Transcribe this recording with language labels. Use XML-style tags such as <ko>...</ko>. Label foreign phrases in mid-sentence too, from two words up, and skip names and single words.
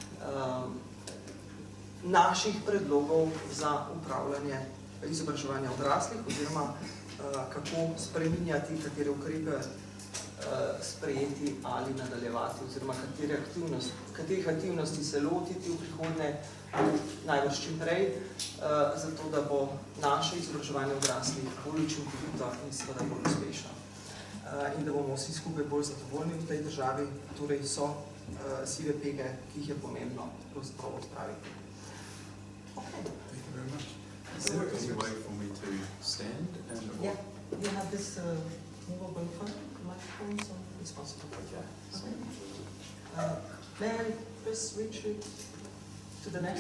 <sl>naših predlogov za upravljanje izobraževanja odraslih oziroma kako spreminjati katere ukrepe sprejeti ali nadaljevati, oziroma katerih aktivnosti se lotiti v prihodnje, najbrž čim prej, zato da bo naše izobraževanje odraslih bolj učinkovito in seveda bolj uspešno. In da bomo vsi skupaj bolj zadovoljni v tej državi, torej so sive pege, ki jih je pomembno pravzaprav odpraviti.</sl> <en>Okay. Thank you very much. Is there any way for me to stand? And Yeah, you have this movable microphone, so it's possible. Okay. Okay. May I just reach it to the next</en>